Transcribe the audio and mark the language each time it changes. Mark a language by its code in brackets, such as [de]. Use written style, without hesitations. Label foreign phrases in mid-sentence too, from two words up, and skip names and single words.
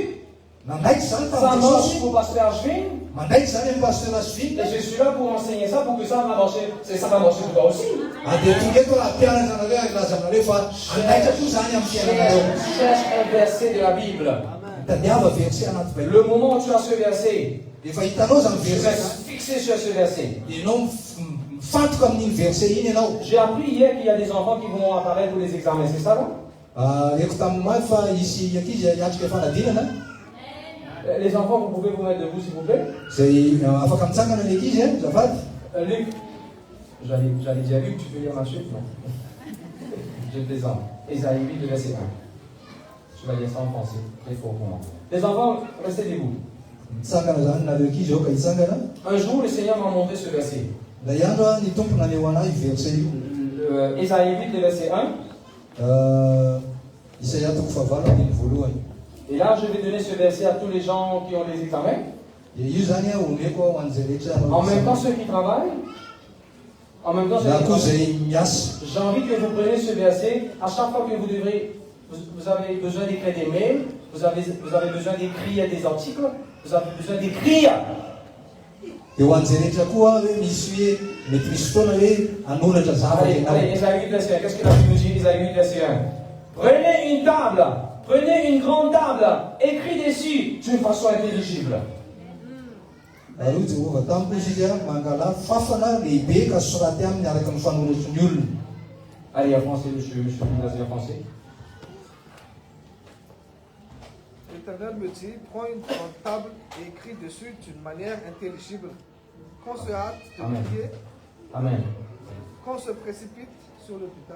[fr] Ça marche pour Pasteur Ashvin. Et je suis là pour enseigner ça, pour que ça va marcher. Ça va marcher pour toi aussi. Cherche un verset de la Bible. Le moment où tu as ce verset, [mg] Efa hitanao zany [fr] Je verset. reste fixé sur ce verset. [mg] Ianao mifantoka amin'iny verset iny ianao. [fr] J'ai appris hier qu'il y a des enfants qui vont apparaître pour les examens, c'est ça là? [mg] Reko tamin'ny fa isy ankizy hiatrika fanadinana. [fr] Les enfants, vous pouvez vous mettre debout s'il vous plaît. [mg] Zay afaka mitsangana ny ankizy zafady. [fr] Luc, j'allais dire Luc, tu peux lire ma suite? Non. Je plaisante. Ésaïe 8, verset 1. Je vais lire ça en français. C'est faux pour moi. Les enfants, restez debout. [mg] Mitsangana zany nareo ankizy ao ka hitsangana. [fr] Un jour, le Seigneur m'a montré ce verset. [mg] Ilay andro ny tompo naneho anahy verset io. [fr] Ésaïe 8, verset 1. [mg] Isaia toko fahavalo andiny voalohany. [fr] Et là, je vais donner ce verset à tous les gens qui ont les examens. [mg] Io zany omeko ho an'izay rehetra. [fr] En même temps, ceux qui travaillent. En même temps, ceux qui travaillent. J'ai envie que vous preniez ce verset. À chaque fois que vous avez besoin d'écrire des mails, vous avez besoin d'écrire des articles, vous avez besoin d'écrire. [mg] Eo an'izay rehetra koa hoe misy hoe mety misy fotoana hoe anoratra zavatra ianao. [fr] Allez, Ésaïe 8, verset 1. Qu'est-ce que la Bible nous dit? Ésaïe 8, verset 1. Prenez une table, prenez une grande table, écris dessus d'une façon intelligible. [mg] Aroa Jehova tamiko izy mangala fafana lehibe ka soraty aminy araka ny fanoratry ny olona. [fr] Allez, en français, je suis en français. L'Éternel me dit, prends une grande table et écris dessus d'une manière intelligible. Qu'on se hâte de prier. Amen. Qu'on se précipite sur le butin.